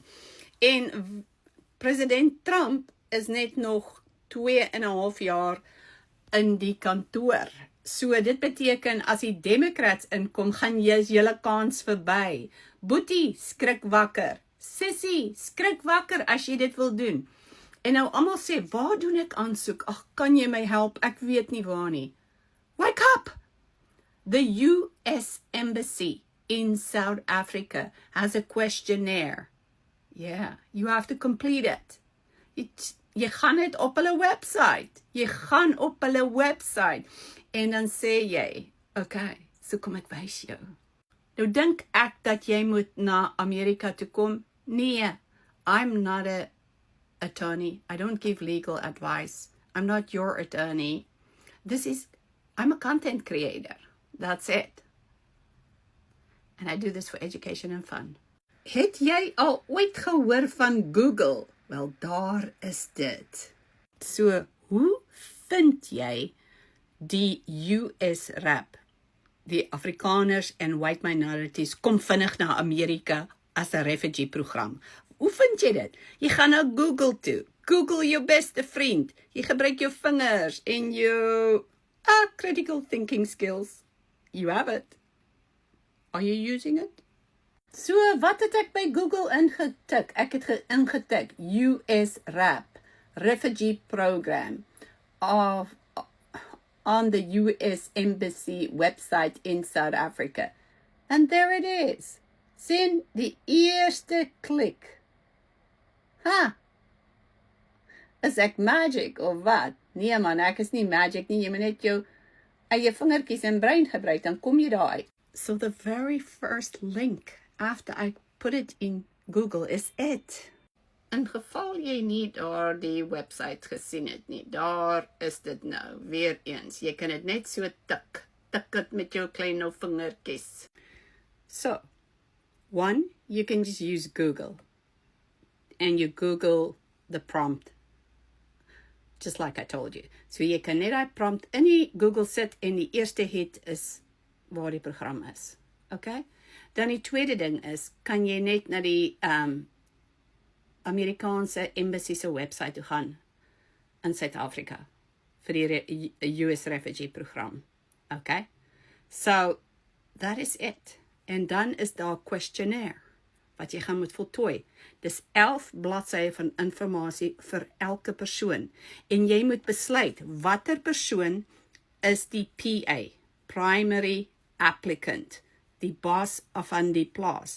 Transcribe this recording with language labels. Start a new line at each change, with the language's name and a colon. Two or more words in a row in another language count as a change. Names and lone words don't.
Afrikaans: En president Trump is net nog 2,5 jaar in die kantoor. So dit beteken as die Democrats inkom, gaan jy julle kans verby. Boetie, skrik wakker. Sissie, skrik wakker as jy dit wil doen. En nou almal sê, waar doen ek aansoek? Ag, kan jy my help? Ek weet nie waar nie.
English: Wake up! The US Embassy in South Africa has a questionnaire. Yeah, you have to complete it.
Afrikaans: Jy gaan net op hulle website. Jy gaan op hulle website. En dan sê jy, okay, so kom ek wys jou. Nou dink ek dat jy moet na Amerika toe kom. Nee,
English: I'm not a attorney. I don't give legal advice. I'm not your attorney. I'm a content creator. That's it. And I do this for education and fun.
Afrikaans: Het jy al ooit gehoor van Google? Wel, daar is dit. So, hoe vind jy die US RAP? Die Afrikaners en
English: white minorities
Afrikaans: kom vinnig na Amerika as 'n
English: refugee program.
Afrikaans: Hoe vind jy dit? Jy gaan na Google toe. Google jou beste vriend. Jy gebruik jou vingers en jou
English: critical thinking skills. You have it. Are you using it?
Afrikaans: So, wat het ek by Google ingetik? Ek het ingetik
English: US RAP, Refugee Program, on the US Embassy website in South Africa. And there it is.
Afrikaans: Sien die eerste klik. Is ek magic of wat? Nee man, ek is nie magic nie. Jy moet net jou eie vingertjies en brein gebruik, dan kom jy daar uit.
English: So the very first link after I put it in Google is it.
Afrikaans: In geval jy nie daar die website gesien het nie, daar is dit nou, weer eens. Jy kan dit net so tik het met jou klein vingertjies.
English: So, one, you can just use Google. And you Google the prompt. Just like I told you.
Afrikaans: So jy kan net die prompt in die Google sit en die eerste hit is waar die program is. Okay? Dan die tweede ding is, kan jy net na die Amerikaanse embassy se website toe gaan in Suid-Afrika vir die US
English: refugee program. Okay? So, that is it.
Afrikaans: En dan is daar 'n questionnaire wat jy gaan moet voltooi. Dis 11 bladsye van inligting vir elke persoon. En jy moet besluit watter persoon is die PA,
English: primary applicant,
Afrikaans: die baas van die plaas.